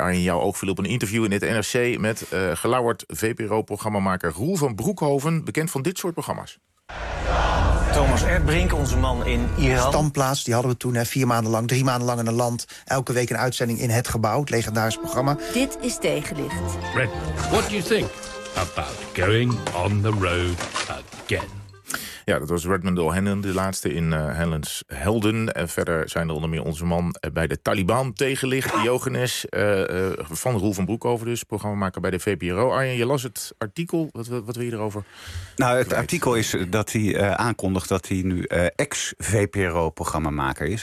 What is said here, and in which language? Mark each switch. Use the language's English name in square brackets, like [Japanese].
[Dutch] Arjen, jouw oog viel op een interview in het NRC met gelauwerd VPRO-programmamaker Roel van Broekhoven, bekend van dit soort programma's. Thomas Erdbrink, onze man in Iran. Standplaats, die hadden we toen 4 maanden lang, 3 maanden lang in een land. Elke week een uitzending in het gebouw, het legendarische programma. Dit is Tegenlicht. [English] Red, what do you think about going on the road again? [Dutch] Ja, dat was Redmond O'Hanlon, de laatste in Hanlon's Helden. En verder zijn er onder meer onze man bij de Taliban tegenlicht, Diogenes. Van Roel van Broekhoven dus, programmamaker bij de VPRO. Arjen, je las het artikel. Wat wil je erover? Nou, het artikel is dat hij aankondigt dat hij nu ex-VPRO-programmamaker is.